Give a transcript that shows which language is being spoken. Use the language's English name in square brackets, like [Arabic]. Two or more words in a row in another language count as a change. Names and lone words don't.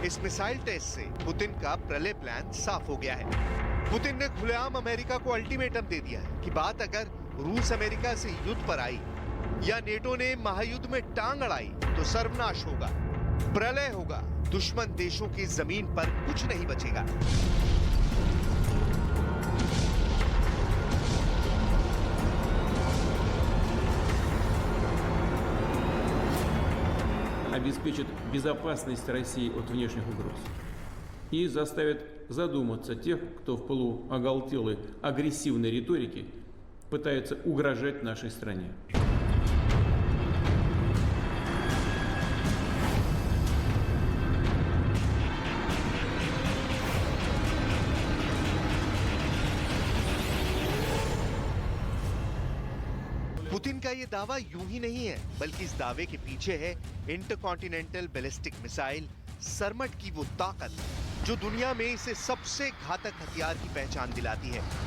[Hindi] इस मिसाइल टेस्ट से पुतिन का प्रलय प्लान साफ हो गया है। पुतिन ने खुलेआम अमेरिका को अल्टीमेटम दे दिया है कि बात अगर रूस अमेरिका से युद्ध पर आई या नेटो ने महायुद्ध में टांग अड़ाई तो सर्वनाश होगा, प्रलय होगा, दुश्मन देशों की जमीन पर कुछ नहीं बचेगा। [Russian] обеспечит безопасность России от внешних угроз и заставит задуматься тех, кто в полуоголтелой агрессивной риторике пытается угрожать нашей стране. [Hindi] पुतिन का ये दावा यूं ही नहीं है, बल्कि इस दावे के पीछे है [English] intercontinental ballistic missile [Hindi] सरमट की वो ताकत जो दुनिया में इसे सबसे घातक हथियार की पहचान दिलाती है।